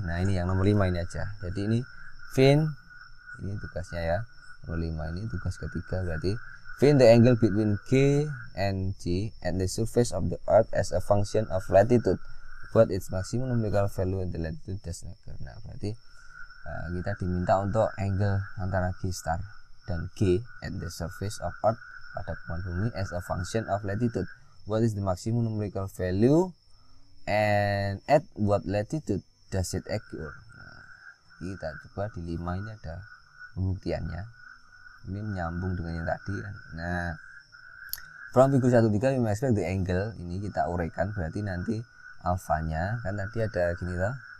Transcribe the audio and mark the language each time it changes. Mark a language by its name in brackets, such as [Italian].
[Indonesian] Nah, ini yang nomor 5 ini aja. Jadi ini find, ini tugasnya ya. Nomor 5 ini tugas ketiga, berarti [English] Find the angle between K and G and the surface of the earth as a function of latitude, but its maximum numerical value in the latitude does not occur. [Indonesian] Nah, berarti kita diminta untuk angle antara G star dan G [English] at the surface of earth [Indonesian] pada permukaan bumi [English] as a function of latitude. What is the maximum numerical value and at what latitude does it occur? [Indonesian] Nah, kita coba di 5 ini ada pembuktiannya. Ini menyambung dengan yang tadi kan. Nah, [English] from figure 1.3 we expect the angle, [Indonesian] ini kita uraikan, berarti nanti alfanya kan tadi ada gini toh.